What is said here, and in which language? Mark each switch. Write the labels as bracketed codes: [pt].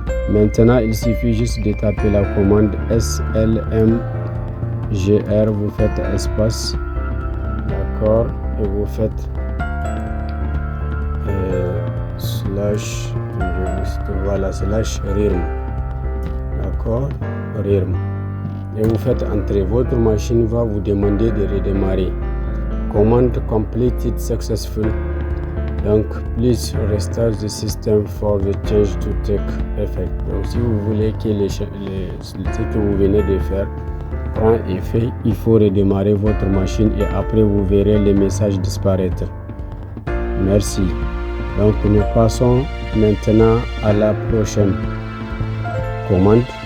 [fr] Maintenant, il suffit juste de taper la commande slm gr, vous faites espace, d'accord, et vous faites slash, voilà, slash RIRM, d'accord, RIRM, et vous faites entrer. Votre machine va vous demander de redémarrer. [en] Command completed successful. [fr] Donc [en] please restart the system for the change to take effect. [fr] Donc si vous voulez que ce que vous venez de faire prend effet, il faut redémarrer votre machine et après vous verrez les messages disparaître. Merci. Donc nous passons maintenant à la prochaine commande.